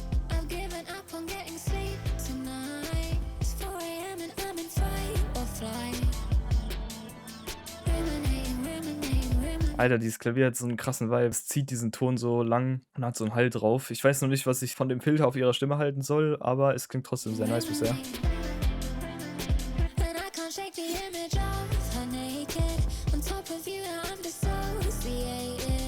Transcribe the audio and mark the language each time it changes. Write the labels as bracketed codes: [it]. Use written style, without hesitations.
[en] I've given up on getting sleep tonight. It's 4 a.m. and I'm in fight or flight. Ruminating. [de] Alter, dieses Klavier hat so 'n krassen Vibe. Es zieht diesen Ton so lang und hat so 'n Hall drauf. Ich weiß noch nicht, was ich von dem Filter auf ihrer Stimme halten soll, aber es klingt trotzdem sehr nice bisher. [en] And I can't shake the image of her naked on top of you. I'm dissociated.